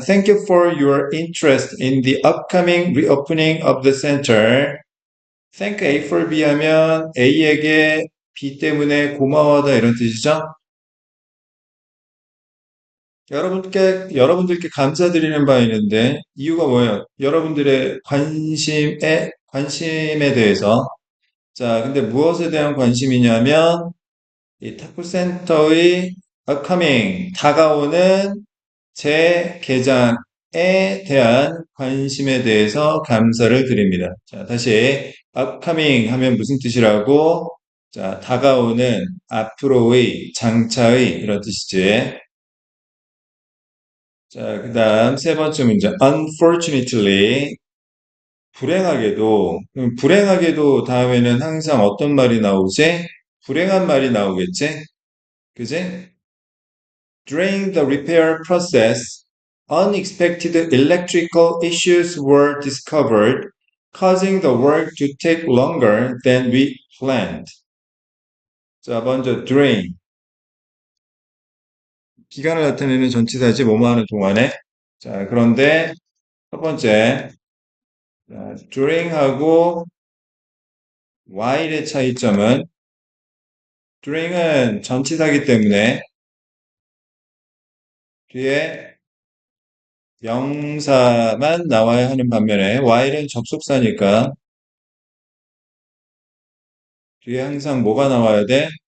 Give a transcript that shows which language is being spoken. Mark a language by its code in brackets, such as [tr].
[en] Thank you for your interest in the upcoming reopening of the center. Thank A for B [ko] 하면 A에게 B 때문에 고마워하다 이런 뜻이죠. 여러분들께 감사드리는 바 있는데, 이유가 뭐예요? 여러분들의 관심에 대해서. 자, 근데 무엇에 대한 관심이냐면, 이 탁구센터의 upcoming, 다가오는 재개장에 대한 관심에 대해서 감사를 드립니다. 자, 다시, upcoming 하면 무슨 뜻이라고? 자, 다가오는 앞으로의, 장차의, 이런 뜻이지. 자, 그 다음 세 번째 문제. Unfortunately, 불행하게도 다음에는 항상 어떤 말이 나오지? 불행한 말이 나오겠지? 그지? [en] During the repair process, unexpected electrical issues were discovered, causing the work to take longer than we planned. [ko] 자, 먼저 during. 기간을 나타내는 전치사지, 뭐뭐 하는 동안에. 자, 그런데 첫 번째, during하고 while의 차이점은 during은 전치사기 때문에 뒤에 명사만 나와야 하는 반면에 while은 접속사니까 뒤에 항상 뭐가 나와야 돼?